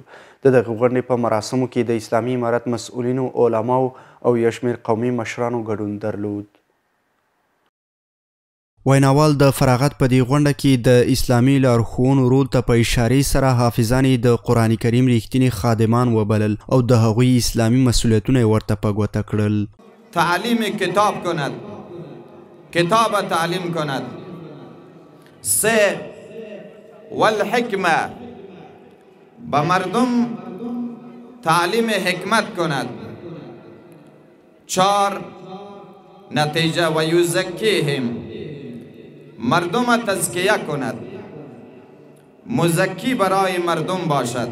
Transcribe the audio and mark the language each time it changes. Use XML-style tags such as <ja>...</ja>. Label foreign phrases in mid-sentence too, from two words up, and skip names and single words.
<ps>د دغې غونډې په مراسمو کې د اسلامي امارت مسؤلینو، علماو او یو شمېر قومي مشرانو ګډون درلود. ویناوال د فراغت په دې غونډه کې د اسلامي لارښوونو رول ته په اشارې سره حافظان د قرآن کریم ریښتیني خادمان وبلل او د هغوی اسلامي مسئولیتونه یې ورته په ګوته کړل.</ps> <fa>تعلیم کتاب کند، کتاب تعلیم کند. 3 والحکمه، به مردم تعلیم حکمت کند. 4 نتیجه</fa> <ar>و یزکیهم،</ar> <fa>مردم تزکیه کند، مزکی برای مردم باشد.</fa>